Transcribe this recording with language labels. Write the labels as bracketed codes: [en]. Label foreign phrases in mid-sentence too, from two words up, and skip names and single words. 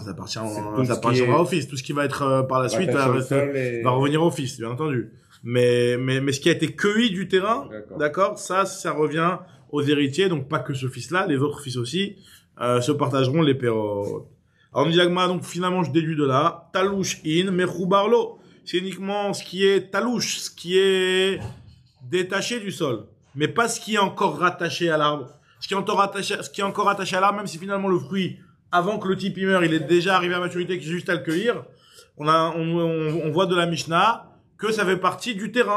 [fr] Ça appartiendra au fils. Tout ce qui va être, par la suite, va revenir au fils, bien entendu. Mais ce qui a été cueilli du terrain, d'accord, ça revient aux héritiers, donc pas que ce fils-là, les autres fils aussi, se partageront les pérotes. Alors, on dit donc finalement, je déduis de là, [he] תלוש אין, מחובר לא. [fr] C'est uniquement ce qui est talouche, ce qui est détaché du sol, mais pas ce qui est encore rattaché à l'arbre. Ce qui est encore rattaché à l'arbre, même si finalement le fruit, avant que le type y meure, il est déjà arrivé à maturité, qu'il est juste à le cueillir, on voit de la Mishnah que ça fait partie du terrain.